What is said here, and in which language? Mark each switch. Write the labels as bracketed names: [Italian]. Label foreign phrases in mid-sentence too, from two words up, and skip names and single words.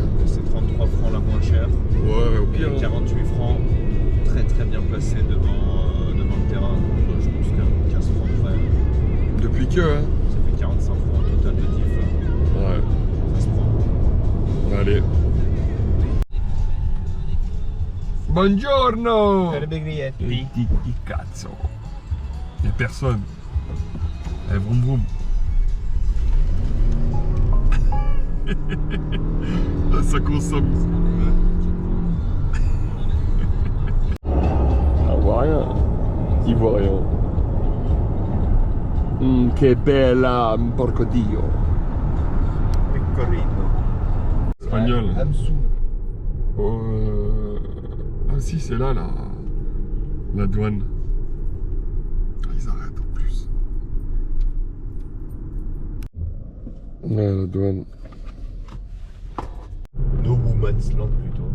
[French] C'est 33 francs la moins chère. Ouais, au pire. Et 48 francs, très très bien placé devant le terrain. Donc, je pense qu'à 15 francs près, Depuis que, hein. ça fait 45 francs au total de diff. Ouais. Ça se prend. Allez. Buongiorno! Biglietti. Cazzo. Y'a personne. Allez, vroom vroom. Là, ça consomme. Ah, on voit rien. Il voit rien. [Italian] Que bella, porco dio. [French] Pecorino. Espagnol. Amsou. Ah si, c'est là, la douane. Ah, ils arrêtent en plus. Ouais, la douane. No Woman's Land plutôt.